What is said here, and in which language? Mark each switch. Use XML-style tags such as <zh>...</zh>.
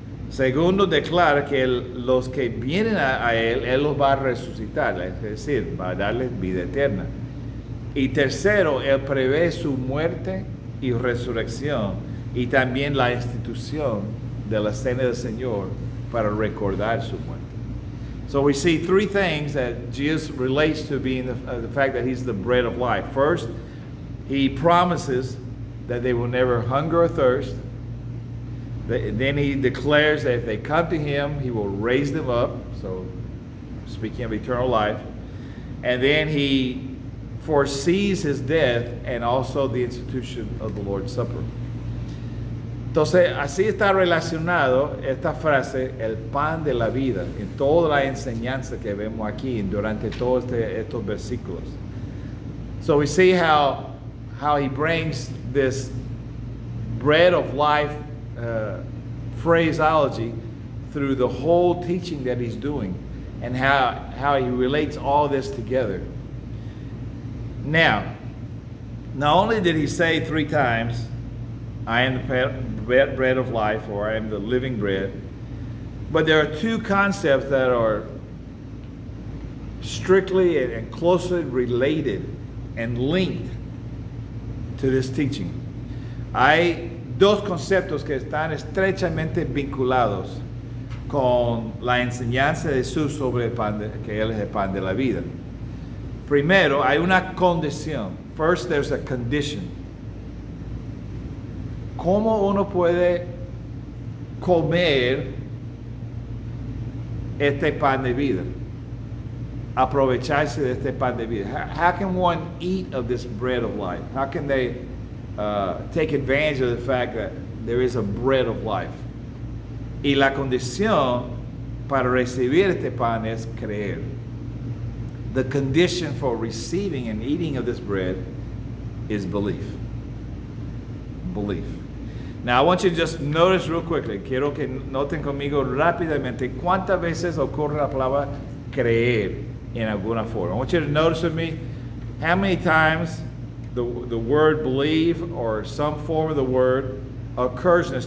<es>Segundo, declara que los que vienen a él los va a resucitar, es decir, va a darles vida eterna. Y tercero, él prevé su muerte y resurrección y también la institución de la cena del Señor para recordar su muerte.</es> <en>So we see three things that Jesus relates to being the fact that he's the bread of life. First, he promises that they will never hunger or thirst. Then he declares that if they come to him, he will raise them up. So speaking of eternal life. And then he foresees his death and also the institution of the Lord's Supper.</en> <es>Entonces, así está relacionado esta frase, el pan de la vida, en toda la enseñanza que vemos aquí durante todos estos versículos.</es> <en>So we see how he brings this bread of life phraseology through the whole teaching that he's doing and how he relates all this together. Now, not only did he say three times, I am the bread of life, or I am the living bread, but there are two concepts that are strictly and closely related and linked to this teaching.</en> <es>Hay dos conceptos que están estrechamente vinculados con la enseñanza de Jesús sobre el pan que él es el pan de la vida. Primero, hay una condición.</es> <en>First, there's a condition.</en> <es>¿Cómo uno puede comer este pan de vida? Aprovecharse de este pan de vida.</es> <en>How can one eat of this bread of life? How can they take advantage of the fact that there is a bread of life?</en> <es>Y la condición para recibir este pan es creer.</es> <en>The condition for receiving and eating of this bread is belief. Belief. Now I want you to just notice real quickly.</en> <es>Quiero que noten conmigo rápidamente cuántas veces ocurre la palabra creer in alguna forma.</es> <en>I want you to notice with me how many times the word believe or some form of the word occurs in this</en>